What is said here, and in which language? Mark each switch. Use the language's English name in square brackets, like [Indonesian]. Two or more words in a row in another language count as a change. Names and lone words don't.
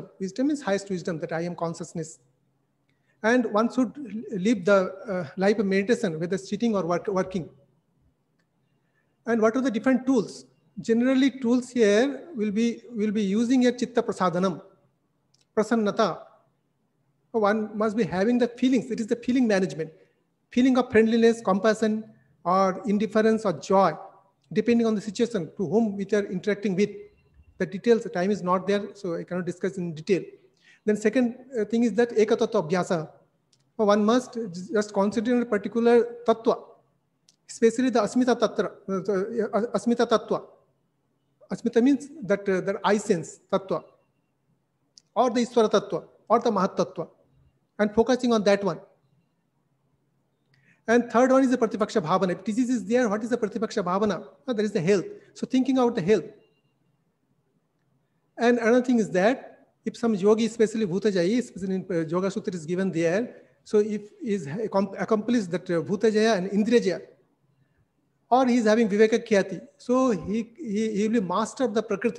[English] Wisdom is highest wisdom, that I am consciousness. And one should live the life of meditation, whether sitting or working. And what are the different tools? Generally, tools here will be using a [Sanskrit] chitta prasadhanam, prasannata. [English] one must be having the feelings. It is the feeling management, feeling of friendliness, compassion, or indifference or joy, depending on the situation to whom we are interacting with. The details, the time is not there, so I cannot discuss in detail. Then second thing is that [Sanskrit] ekatattva abhyasa. [English] One must just consider a particular tattva, especially the [Sanskrit] asmita tattva. Asmita tattva. [English] Asmita means that the I sense tattva, or the [Sanskrit] Iswara tattva, [English] or the [Sanskrit] Mahat tattva, [English] and focusing on that one. And third one is the [Sanskrit] Pratipaksha Bhavana. [English] If disease is there, what is the [Sanskrit] Pratipaksha Bhavana? [English] There is the health. So thinking about the health. And another thing is that if some yogi, especially Bhutajaya, especially in Yoga Sutra is given there, so if he is accomplished that Bhutajaya and Indriyajaya, or he is having [Sanskrit] Viveka Khyati, [English] so he will be master of the Prakriti.